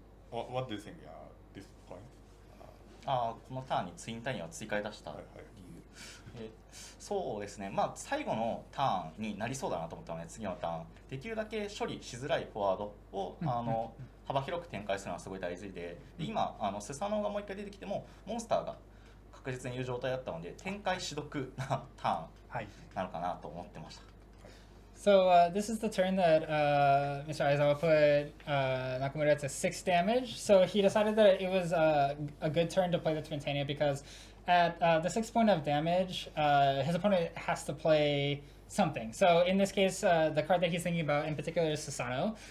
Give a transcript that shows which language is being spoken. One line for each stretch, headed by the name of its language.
English: What do you think this point?
Japanese: このターンにツインタイヤを追加で出した理由、そうですね、まあ、最後のターンになりそうだなと思ったので、次のターンできるだけ処理しづらいフォワードを幅広く展開するのはすごい大事で、今スサノオがもう一回出てきてもモンスターが確実にいる状態だったので、展開し得なターンなのかなと思ってました。
English: So this is the turn that Mr. Aizawa put Nakamura to 6 damage. So he decided that it was a good turn to play the Twintania, because at the 6 point of damage, his opponent has to play something. So in this case, the card that he's thinking about in particular is Susano.